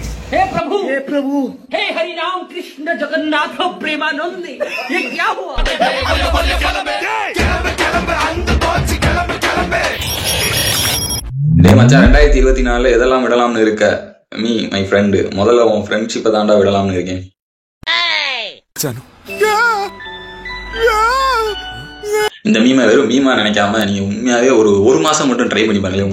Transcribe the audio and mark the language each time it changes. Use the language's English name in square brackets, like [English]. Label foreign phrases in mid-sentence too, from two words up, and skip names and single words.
[Hindi] हे प्रभु, हे हरि राम कृष्ण जगन्नाथ प्रेमानंद, ये क्या हुआ? [Tamil] டே மச்சான் 2024 எதெல்லாம் விடலாம்னு இருக்க? [English] me my friend, [Tamil] முதல்ல உன் ஃப்ரெண்ட்ஷிப்பை தாண்டா விடலாம்னு இருக்கேன். இந்த மீமை வெறும் மீமா நினைக்காம நீங்க உண்மையாவே ஒரு மாசம் மட்டும் ட்ரை பண்ணி பாருங்களேன்.